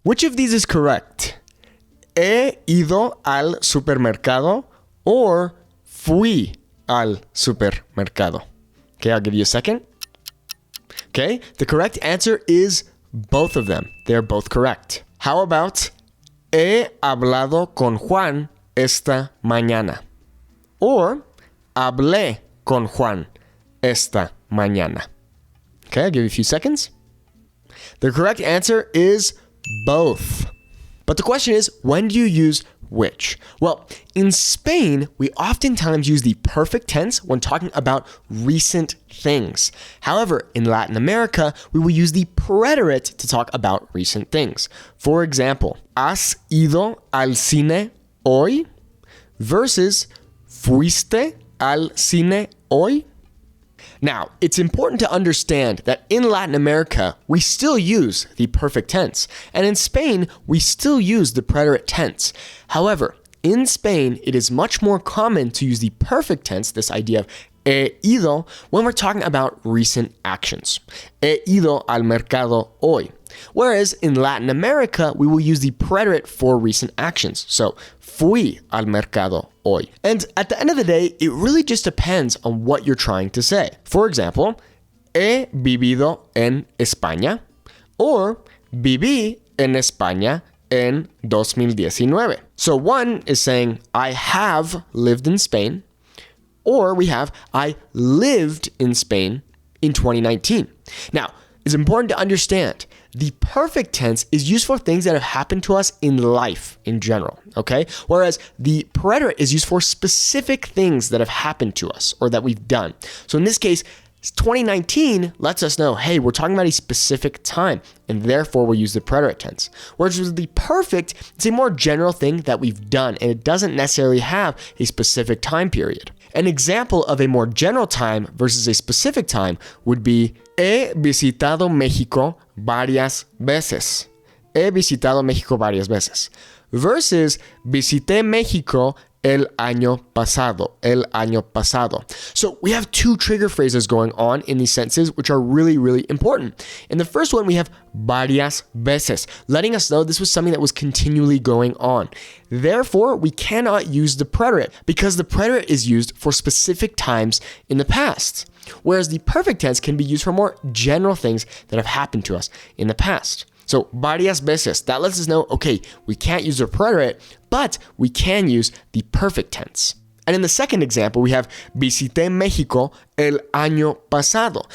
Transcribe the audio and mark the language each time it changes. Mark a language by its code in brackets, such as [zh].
[en] Which of these is correct? [es] He ido al supermercado [en] or [es] fui al supermercado? [en] Okay, I'll give you a second. Okay, the correct answer is both of them. They're both correct. How about [es] he hablado con Juan esta mañana? Or hablé con Juan esta mañana? [en] Okay, I'll give you a few seconds. The correct answer is both. But the question is, when do you use which? Well, in Spain, we oftentimes use the perfect tense when talking about recent things. However, in Latin America, we will use the preterite to talk about recent things. For example, [es] ¿has ido al cine hoy? Versus ¿fuiste al cine hoy? [en] Now, it's important to understand that in Latin America, we still use the perfect tense, and in Spain, we still use the preterite tense. However, in Spain, it is much more common to use the perfect tense, this idea of [es] he ido, [en] when we're talking about recent actions. [es] He ido al mercado hoy. [en] Whereas in Latin America, we will use the preterite for recent actions. [es] So, fui al mercado hoy. [en] And at the end of the day, it really just depends on what you're trying to say. For example, [es] he vivido en España or viví en España en 2019. [en] So one is saying, I have lived in Spain, or we have, I lived in Spain in 2019. Now, it's important to understand the perfect tense is used for things that have happened to us in life in general, okay? Whereas the preterite is used for specific things that have happened to us or that we've done. So in this case, 2019 lets us know, hey, we're talking about a specific time, and therefore we'll use the preterite tense. Whereas with the perfect, it's a more general thing that we've done, and it doesn't necessarily have a specific time period. An example of a more general time versus a specific time would be [es] he visitado México varias veces. He visitado México varias veces. Versus visité México el año pasado. El año pasado. [en] So we have two trigger phrases going on in these sentences, which are really, really important. In the first one, we have [es] varias veces, [en] letting us know this was something that was continually going on. Therefore, we cannot use the preterite because the preterite is used for specific times in the past. Whereas the perfect tense can be used for more general things that have happened to us in the past. So, [es] varias veces, [en] that lets us know, okay, we can't use the preterite, but we can use the perfect tense. And in the second example, we have [es] visité México el año pasado.